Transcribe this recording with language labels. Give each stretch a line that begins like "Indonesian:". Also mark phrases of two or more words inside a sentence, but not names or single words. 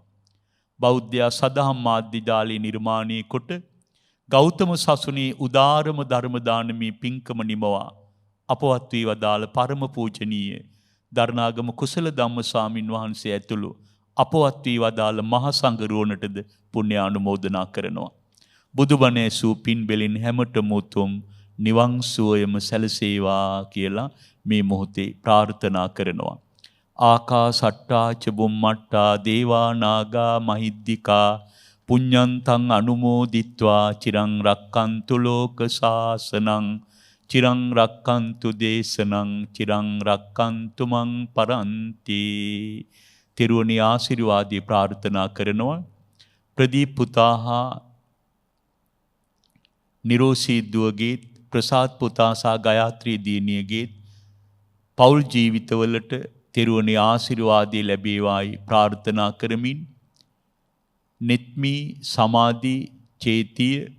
Sinhala: බෞද්ධ සදහම් මාධ්‍ය ජාලය නිර්මාණය කොට ගෞතම සසුනේ උදාරම ධර්ම දානමේ පින්කම නිමවා අපවත් වී වදාළ පරම පූජනීය දරණාගම කුසල ධම්ම ස්වාමින් වහන්සේ ඇතුළු අපවත් වී වදාළ මහා සංඝරුවනටද පුණ්‍යානුමෝදනා කරනවා. බුදුබණ ඇසූ පින් බෙලින් හැමතෙම උතුම් නිවන් සුවයම සැලසේවා කියලා මේ මොහොතේ ප්‍රාර්ථනා කරනවා.
Pali: ආකාසට්ටා ච බුම්මට්ටා දේවා නාග මහිද්దికා පුඤ්ඤන්තං අනුමෝදිත්වා චිරං රක්칸තු ලෝක සාසනං චිරං රක්칸තු දේශනං චිරං රක්칸තු මං පරන්ති.
Sinhala: තිරුවනි ආශිර්වාදී ප්‍රාර්ථනා කරනවා. ප්‍රදීප් පුතා හා නිරෝෂී දුවගේ, ප්‍රසාද් පුතා සහ ගයාත්‍රී දියණියගේ පෞල් ජීවිතවලට තිරුවනි ආශිර්වාදී ලැබේවායි ප්‍රාර්ථනා කරමින් නෙත්මි, සමාධි, චේතිය,